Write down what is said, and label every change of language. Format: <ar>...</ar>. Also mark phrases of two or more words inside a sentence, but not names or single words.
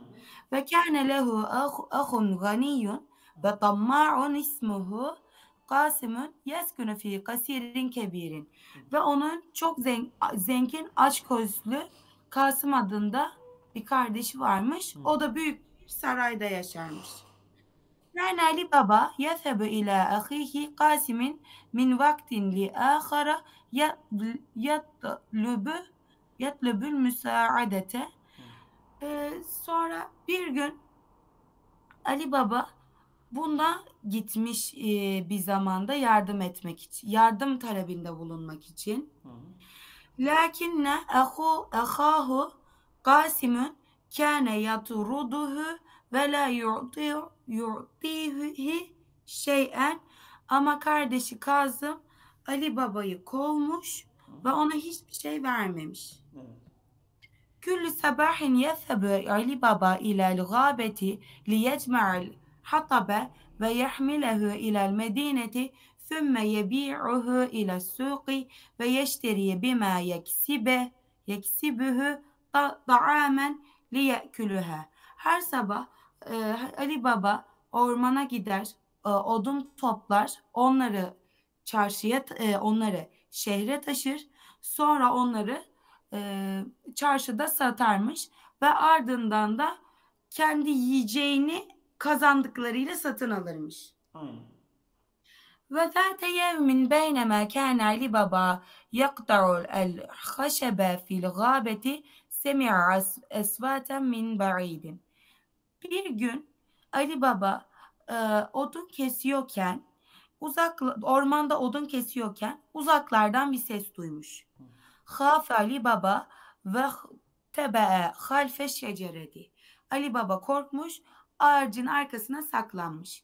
<ar>وكان له أخ غني وطماع اسمه قاسم يسكن في قصر كبير.</ar> <tr>Ve onun çok zengin açgözlü Kasım adında bir kardeşi varmış. Hı. O da büyük bir sarayda yaşarmış.</tr> <ar>كان لبابا يذهب إلى أخيه قاسم من وقت لآخر يطلب يطلب المساعدة.</ar> <tr>Sonra bir gün Ali Baba buna gitmiş bir zamanda yardım etmek için, yardım talebinde bulunmak için. Hı.</tr> <ar>لكن أخاه قاسم كان يطرده ولا يعطيه شيئا,</ar> <tr>ama kardeşi Kazım Ali Baba'yı kovmuş ve ona hiçbir şey vermemiş. Evet.</tr> <ar>كل صباح يذهب علي بابا إلى الغابة ليجمع الحطب ويحمله إلى المدينة ثُمَّ يَبِيعُهُ إلى السوق ويشتري بما يكسبه طعاما ليأكلها.</ar> <tr>Her sabah Ali Baba ormana gider, odun toplar, onları şehre taşır, sonra onları çarşıda satarmış ve ardından da kendi yiyeceğini kazandıklarıyla satın alırmış. Aynen.</tr> <ar>وذات يوم بينما كان علي بابا يقطع الخشب في الغابة سمع أصواتا من بعيد.</ar> <tr>Bir gün Ali Baba odun kesiyorken ormanda odun kesiyorken uzaklardan bir ses duymuş.</tr> <ar>خاف علي بابا واختبأ خلف الشجرة.</ar> <tr>Ali Baba korkmuş, ağacın arkasına saklanmış.</tr>